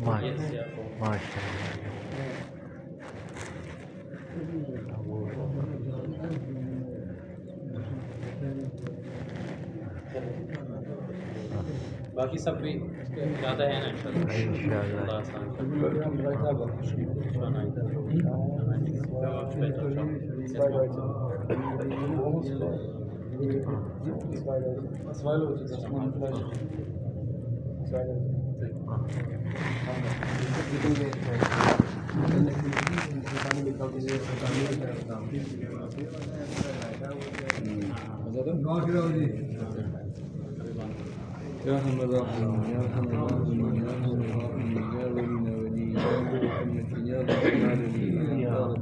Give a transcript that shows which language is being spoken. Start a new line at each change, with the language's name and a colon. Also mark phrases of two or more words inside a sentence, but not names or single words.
Hindi: बाकी सब भी ज़्यादा है ना इंशाल्लाह।
German: Zwei Leute, das man vielleicht. Zwei Leute.
Arabic: يا أرحم الراحمين يا أرحم الراحمين يا أرحم الراحمين يا ولينا ولي يا محمد يا رب العالمين يا رب